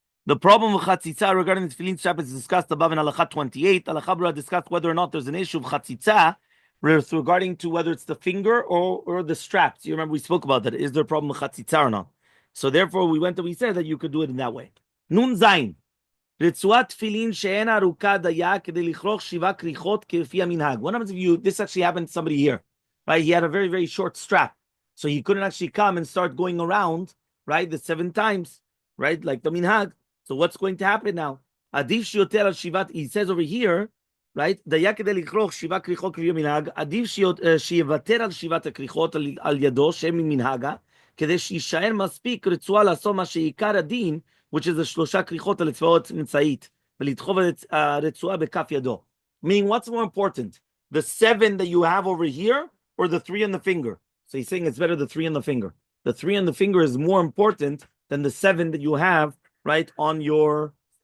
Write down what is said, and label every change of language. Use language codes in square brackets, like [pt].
[en] The problem of chatzitza regarding the tefillin strap is discussed above in Halacha 28. Halacha Brura discussed whether or not there's an issue of chatzitza regarding to whether it's the finger or the straps. You remember we spoke about that. Is there a problem with chatzitza or not? So therefore we said that you could do it in that way. [he] Nun zayin. רצועת תפילין שאין ארוכה דיה כדי לכרוך 7 כריכות כפי המנהג. [en] What happens if this actually happened to somebody here, right? He had a very, very short strap. So he couldn't actually come and start going around, right? The 7 times, right? Like the minhag. So what's going to happen now? [he] עדיף שיותר על 7, [en] he says over here, right? [he] דיה כדי לכרוך 7 כריכות כפי המנהג, עדיף שיוותר על 7 הכריכות על ידו, שהם ממנהגה, כדי שישאר מספיק רצועה לעשות מה שעיקר הדין, [en] which is the 3 [he] כריכות על אצבעות מצאית, ולדחוב הרצועה בכף ידו. [en] Meaning, what's more important? The 7 that you have over here, or the 3 on the finger? So he's saying it's better the 3 on the finger. The 3 on the finger is more important than the 7 that you have, right, on your...